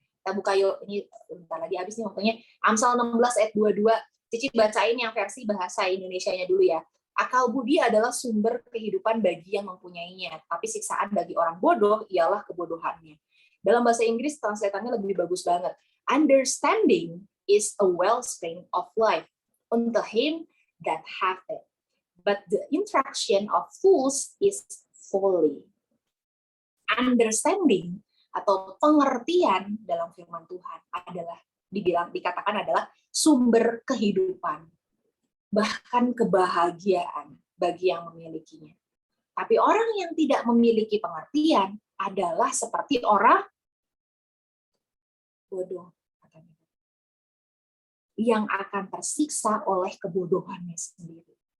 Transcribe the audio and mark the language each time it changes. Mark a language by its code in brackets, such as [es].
[id] Kita buka yuk, ini bentar lagi habis nih waktunya. Amsal 16 ayat 22. Cici bacain yang versi bahasa Indonesianya dulu ya. Akal budi adalah sumber kehidupan bagi yang mempunyainya, tapi siksaan bagi orang bodoh ialah kebodohannya. Dalam bahasa Inggris, translatannya lebih bagus banget. [en] Understanding is a wellspring of life unto him that have it. But the interaction of fools is folly. [id] Understanding atau pengertian dalam firman Tuhan adalah dikatakan adalah sumber kehidupan, bahkan kebahagiaan bagi yang memilikinya. Tapi orang yang tidak memiliki pengertian adalah seperti orang bodoh, yang akan tersiksa oleh kebodohannya sendiri.